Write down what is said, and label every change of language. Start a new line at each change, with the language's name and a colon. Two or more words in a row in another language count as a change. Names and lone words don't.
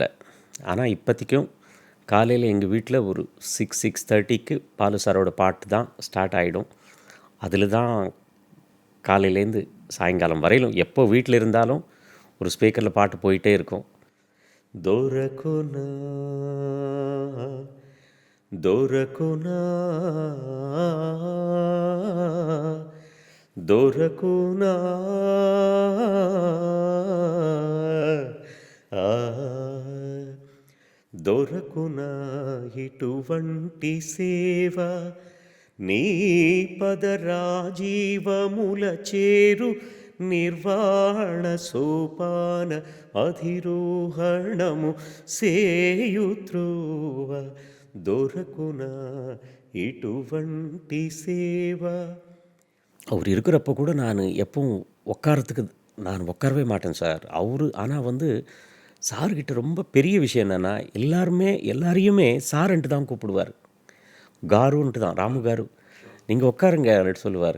Tamil: ஆனால் இப்போதைக்கும் காலையில் எங்கள் வீட்டில் ஒரு 6:30க்கு பாலு சாரோட பாட்டு தான் ஸ்டார்ட் ஆகிடும். அதில் தான் காலையிலேருந்து சாயங்காலம் வரையிலும் எப்போ வீட்டில் இருந்தாலும் ஒரு ஸ்பீக்கரில் பாட்டு போயிட்டே இருக்கும்.
Telugu: దొరకునా దొరకునా దొరకునా దొరకునా ఇటువంటి సేవ నీ పదరాజీవముల చేరు నిర్వాణ సోపాన అధిరోహణము సేయుత్రువ దొరకునా ఇటువంటి సేవ.
Tamil: அவர் இருக்கிறப்ப கூட நான் எப்பவும் உட்காரவே மாட்டேன் சார். ஆனால் வந்து சார்கிட்ட ரொம்ப பெரிய விஷயம் என்னென்னா, எல்லாரையுமே சார்ன்ட்டு தான் கூப்பிடுவார். காருன்ட்டு தான், ராமு காரு நீங்கள் உட்காருங்க அப்படின்ட்டு சொல்லுவார்.